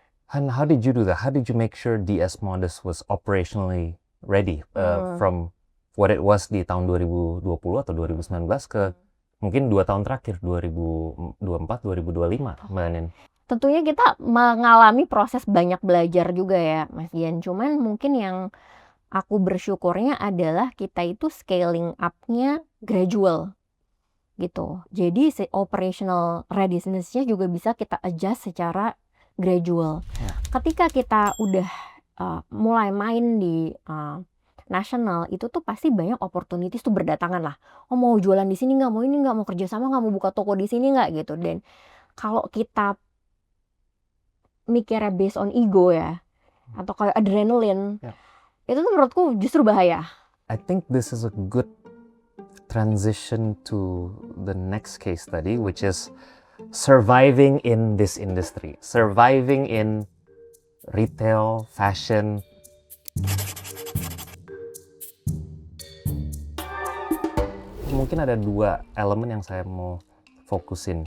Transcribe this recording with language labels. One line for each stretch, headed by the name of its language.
English: And how did you do that? How did you make sure DS Modus was operationally ready from what it was
Indonesian: di tahun 2020 atau 2019 ke mungkin 2 tahun terakhir,
English: 2024, 2025, Mbak Anin?
Indonesian: Tentunya kita mengalami proses banyak belajar juga ya, Mas Gian. Cuman mungkin yang aku bersyukurnya adalah kita itu scaling up-nya gradual, gitu. Jadi operational readiness-nya juga bisa kita adjust secara gradual. Ketika kita udah mulai main di nasional, itu tuh pasti banyak opportunities tuh berdatangan lah. Oh, mau jualan di sini nggak, mau ini nggak, mau kerja sama nggak, mau buka toko di sini nggak, gitu. Dan kalau kita mikirnya based on ego ya, atau kayak adrenaline, itu tuh menurutku justru bahaya.
English: I think this is a good transition to the next case study, which is surviving in this industry, surviving in retail, fashion.
Indonesian: mungkin ada 2 elemen yang saya mau fokusin.